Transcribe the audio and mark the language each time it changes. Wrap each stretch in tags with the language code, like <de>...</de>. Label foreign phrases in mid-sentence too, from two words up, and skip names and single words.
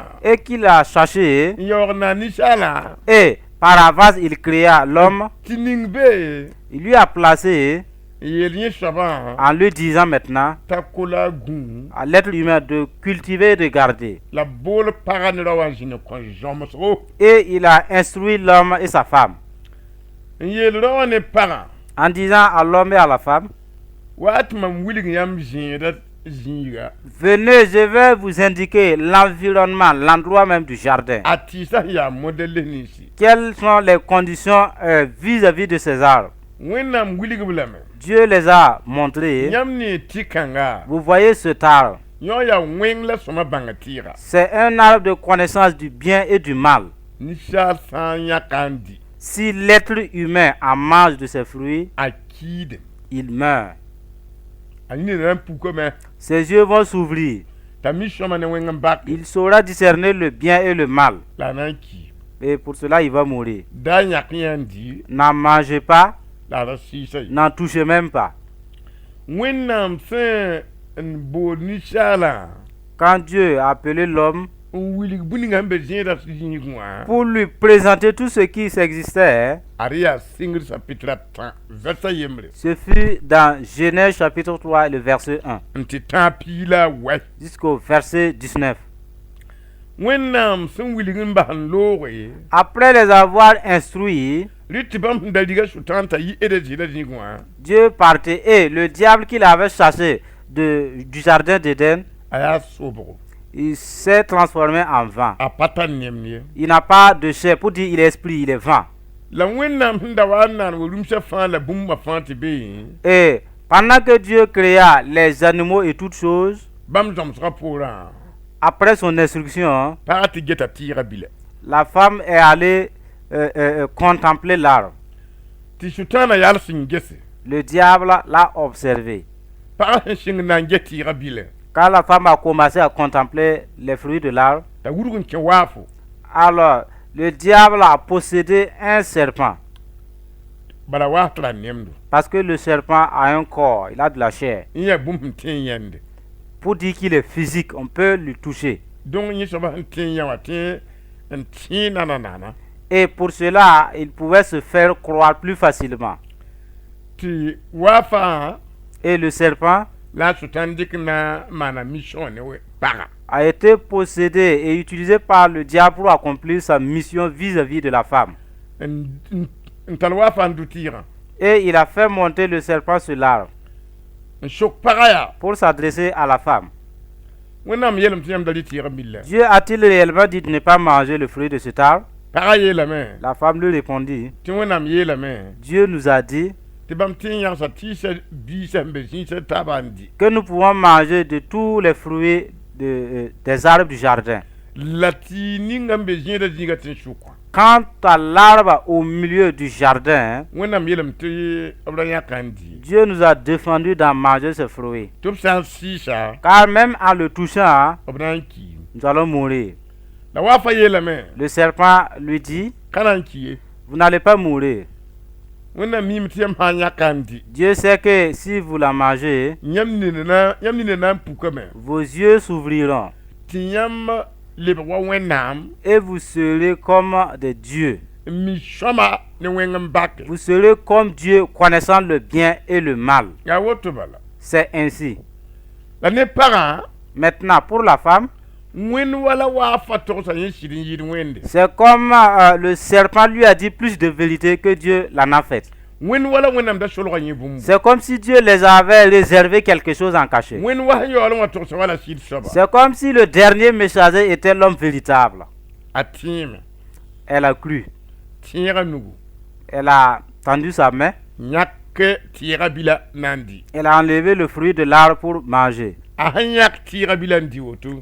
<fr>et qu'il a cherché.</fr> <mos>n yaoog na ninsaala</mos> <fr>Et par avance, il créa l'homme.</fr> <mos>tɩ ning be</mos> <fr>Il lui a placé</fr> <mos>n yeel yẽ soabã</mos> <fr>en lui disant maintenant</fr> <mos>t'a kola a gũ</mos> <fr>à l'être humain de cultiver et de garder.</fr> <mos>la bool pagã ne ra wa n zĩnd kõ zõmsgo</mos> <fr>Et il a instruit l'homme et sa femme</fr> <mos>n yeel ra wa ne pagã</mos> <fr>en disant à l'homme et à la femme,</fr> <mos>wa tɩ mam wilg yãmb zẽeda zĩiga</mos> <fr>venez, je vais vous indiquer l'environnement, l'endroit même du jardin.</fr> <mos>a tɩɩsã sẽn yaa modɛl ninsi</mos> <fr>Quelles sont les conditions vis-à-vis de ces arbres?</fr> <mos>wẽnnaam wilg-b lame</mos> <fr>Dieu les a montrés.</fr> <mos>yãmb ne tɩ-kãnga</mos> <fr>Vous voyez cet arbre.</fr> <mos>yõ yaa wẽng la sõma bãnga tɩɩga</mos> <fr>C'est un arbre de connaissance du bien et du mal.</fr> <mos>ninsaal sã n yãka n di</mos> <fr>Si l'être humain en mange de ses fruits,</fr> <mos>a kiidem</mos> <fr>il meurt.</fr> <mos>a yĩne na n pukame</mos> <fr>Ses yeux vont s'ouvrir.</fr> <mos>t'a mi sõma ne wẽng n bake</mos> <fr>Il saura discerner le bien et le mal.</fr> <mos>la a na n kiim</mos> <fr>Et pour cela, il va mourir.</fr> <mos>daa yãk yã n di</mos> <fr>N'en mangez pas,</fr> <mos>la a ra sɩɩsa ye</mos> <fr>n'en touchez même pas.</fr> <mos>wẽnnaam sẽn n bood ninsaalã</mos> <fr>Quand Dieu a appelé l'homme</fr> <mos>n wilg bũninga n be zẽeda zĩig wã</mos> <fr>pour lui présenter tout ce qui existait,</fr> <mos>ad yaa sɩngr sapitra tã vɛrsa yembre</mos> <fr>ce fut dans Genèse chapitre 3, le verset 1,</fr> <mos>n tɩ tãag piila a wɛ</mos> <fr>jusqu'au verset 19.</fr> <mos>wẽnnaam sẽn wilg n bas n looge</mos> <fr>Après les avoir instruits,</fr> <mos>rɩ tɩ bãmb sẽn da riga sʋtãan t'a yi eda zɩɩda zĩig wã</mos> <fr>Dieu partait et le diable qu'il avait chassé du jardin d'Éden,</fr> <mos>a yaa sobgo</mos> <fr>il s'est transformé en vent.</fr> <mos>a pa tar nemd ye</mos> <fr>Il n'a pas de chair. Pour dire il est esprit, il est vent.</fr> <mos>la wẽnnaam sẽn da wa n naan wa rũmsã fãa la bũmba fãa tɩ be</mos> <fr>Et pendant que Dieu créa les animaux et toutes choses,</fr> <mos>bãmb zõmsgã poorã</mos> <fr>après son instruction,</fr> <mos>pagã tɩ geta tɩɩga bila</mos> <fr>la femme est allée contempler l'arbre.</fr> <mos>tɩ sʋtãanã yal sẽn gese</mos> <fr>Le diable l'a observé.</fr> <mos>pagã sẽn sɩng na n get tɩɩga bila</mos> <fr>Quand la femme a commencé à contempler les fruits de l'arbre,</fr> <mos>t'a wurg n kẽ waafo</mos> <fr>alors le diable a possédé un serpent.</fr> <mos>bala waaf tɩ ra nemdo</mos> <fr>Parce que le serpent a un corps, il a de la chair.</fr> <mos>n yaa bũmb sẽn tẽ n yãnde</mos> <fr>Pour dire qu'il est physique, on peut lui toucher.</fr> <mos>donc yẽ soaba sẽn tẽ n yã wã tẽ n tẽ nana</mos> <fr>Et pour cela, il pouvait se faire croire plus facilement.</fr> <mos>tɩ waafã</mos> <fr>Et le serpent</fr> <mos>la a sʋtãn dɩk na maana mission ne pagã</mos> <fr>a été possédé et utilisé par le diable pour accomplir sa mission vis-à-vis de la femme.</fr> <mos>n tar waafã n du tɩɩgã</mos> <fr>Et il a fait monter le serpent sur l'arbre</fr> <mos>n sok pagã yaa</mos> <fr>pour s'adresser à la femme.</fr> <mos>wẽnnaam yeelame tɩ yãmb da rɩ tɩɩgã milla</mos> <fr>Dieu a-t-il réellement dit de ne pas manger le fruit de cet arbre?</fr> <mos>pagã yeelame</mos> <fr>La femme lui répondit,</fr> <mos>tɩ wẽnnaam yeelame</mos> <fr>Dieu nous a dit</fr> <mos>tɩ bãmb tɩ n yãgsa tɩɩsã biisã n be zĩisã taabã n di</mos> <fr>que nous pouvons manger de tous les fruits des arbres du jardin.</fr> <mos>la tɩ ninga n be zĩigã zĩiga tɩ n sʋkã</mos> <fr>Quant à l'arbre au milieu du jardin,</fr> <mos>wẽnnaam yeelame tɩ b ra yãka n di</mos> <fr>Dieu nous a défendu d'en manger ces fruits.</fr> <mos>tɩ b sã n sɩɩsa</mos> <fr>Car même en le touchant,</fr> <mos>b na n kiim</mos> <fr>nous allons mourir.</fr> <mos>la waafã yeelame</mos> <fr>Le serpent lui dit,</fr> <mos>ka na n ki ye</mos> <fr>vous n'allez pas mourir.</fr> <mos>wẽnnaam miime tɩ yãmb sã n yãka n di</mos> <fr>Dieu sait que si vous la mangez,</fr> <mos>yãmb nina na n pukame</mos> <fr>vos yeux s'ouvriront</fr> <mos>tɩ yãmb lebg wa wẽnnaam</mos> <fr>et vous serez comme des dieux.</fr> <mos>n mi sõma ne wẽng n bake</mos> <fr>Vous serez comme Dieu, connaissant le bien et le mal.</fr> <mos>yaa woto bala</mos> <fr>C'est ainsi.</fr> <mos>la ne pagã</mos> <fr>Maintenant, pour la femme,</fr> <mos>wẽnd wala waafã togsa yẽ sɩd n yɩɩd wẽnde</mos> <fr>c'est comme le serpent lui a dit plus de vérité que Dieu l'en a fait.</fr> <mos>wẽnd wala wẽnnaam da solga yẽ bũmb</mos> <fr>C'est comme si Dieu les avait réservé quelque chose en cachet.</fr> <mos>wẽnd wa sẽn yaool n wa togsa wala sɩd soaba</mos> <fr>C'est comme si le dernier messager était l'homme véritable.</fr> <mos>a tẽeme</mos> <fr>Elle a cru.</fr> <mos>tẽega nugu</mos> <fr>Elle a tendu sa main.</fr> <mos>yãk tɩɩga bila na n di</mos> <fr>Elle a enlevé le fruit de l'arbre pour manger.</fr> <mos>a sẽn yãk tɩɩga bila n di woto</mos>